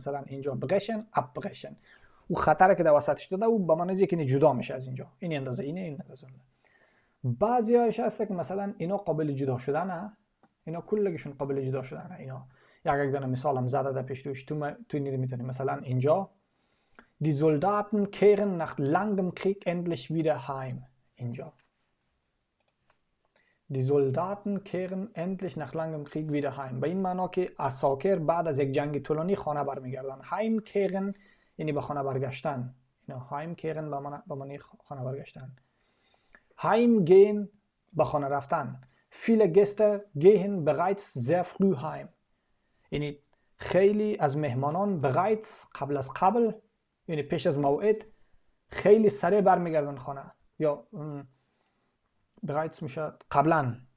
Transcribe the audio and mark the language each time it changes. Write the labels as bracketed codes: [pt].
[fa] مثلا اینجا brechen abbrechen، او خطره که در وسطش داده او به معنی که جدا میشه از اینجا، این اندازه اینه، این اندازه اونه. بعضی هایش هسته که مثلا اینا قابل جدا شدنه، اینا کلگشون قابل جدا شدنه. اینا یک دونه مثالم زده در پیش روش تو این میتونی مثلا اینجا [de] Die Soldaten kehren nach langem Krieg endlich wieder heim. [fa] اینجا [de] Die Soldaten kehren endlich nach langem Krieg wieder heim. [fa] به این معنا که عساکر بعد از یک جنگ طولانی خانه برمیگردن. Heim kehren یعنی به خانه برگشتن. اینا heim kehren به معنی خانه برگشتن. Heimgehen به خانه رفتن. [de] Viele Gäste gehen bereits sehr früh heim. [fa] یعنی خیلی از مهمانان bereits قبل از قبل، یعنی پیش از موعد، خیلی سریع برمیگردن خانه. یا bereits میشه قبلا.